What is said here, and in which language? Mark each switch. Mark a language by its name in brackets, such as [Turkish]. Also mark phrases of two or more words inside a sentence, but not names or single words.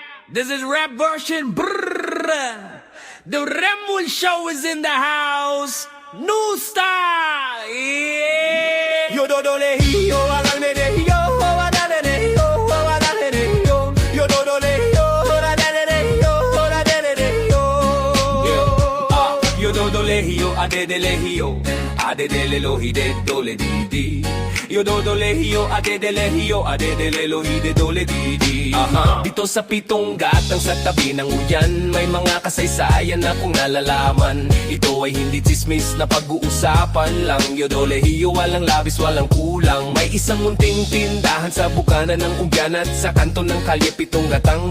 [English] This is rap version. Brrr. The Remul show is in the house. New style. Yeah. Yo do le yo agal me de yo adale de yo adale de yo do le yo adale de yo adale de yo yo do le yo ade de le yo ade de le lo hi de do le di di yo do le yo ade de le yo ade de le lo hi de do le di di. [Filipino] Dito sa pitong gatang sa tabi ng uyan, may mga kasaysayan na kung nalalaman. Ito ay hindi tsismis na pag-uusapan lang. Yodolehiyo, walang labis, walang kulang. May isang munting tindahan sa bukana ng ugyan at sa kanto ng kalye pitong gatang.